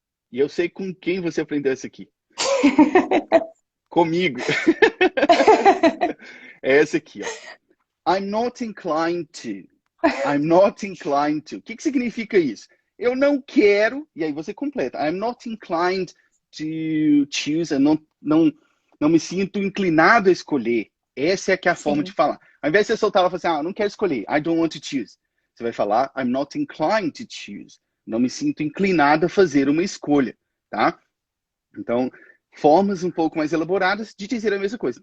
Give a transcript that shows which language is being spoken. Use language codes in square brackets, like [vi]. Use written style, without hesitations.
[pt] E eu sei com quem você aprendeu essa aqui. Comigo. É essa aqui, ó. [en] I'm not inclined to. I'm not inclined to. [pt] O que significa isso? Eu não quero, e aí você completa. [en] I'm not inclined to choose. [pt] Eu não me sinto inclinado a escolher. Essa é que é a forma de falar. Ao invés de você soltar, ela fala assim, eu não quero escolher. [en] I don't want to choose. [pt] Você vai falar, [en] I'm not inclined to choose. [pt] Não me sinto inclinado a fazer uma escolha, tá? Então, formas um pouco mais elaboradas de dizer a mesma coisa.